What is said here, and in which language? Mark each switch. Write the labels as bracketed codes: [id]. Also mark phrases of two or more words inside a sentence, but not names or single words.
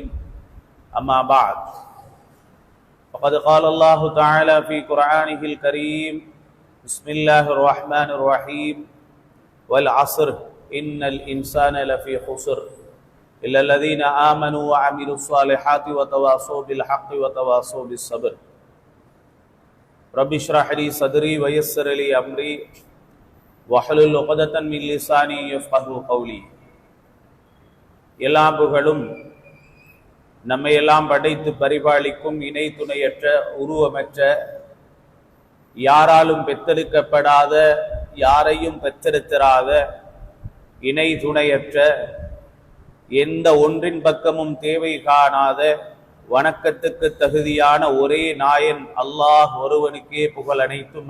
[ar] أما بعد، فقد قال الله تعالى في قرآنه الكريم: بسم الله الرحمن الرحيم، والعصر إن الإنسان لفي خسر إلا الذين آمنوا وعملوا الصالحات وتواصوا بالحق وتواصوا بالصبر. رب اشرح لي صدري ويسر لي أمري واحلل عقدة من لساني يفقهوا قولي. [ta] எல்லா புகழும் நம்மை எல்லாம் படைத்து பரிபாலிக்கும் இணை துணையற்ற உருவமற்ற யாராலும் பெற்றெடுக்கப்படாத யாரையும் பெற்றெடுத்திராத இணை துணையற்ற எந்த ஒன்றின் பக்கமும் தேவை காணாத வணக்கத்துக்கு தகுதியான ஒரே நாயன் அல்லாஹ் ஒருவனுக்கே புகழ் அனைத்தும்.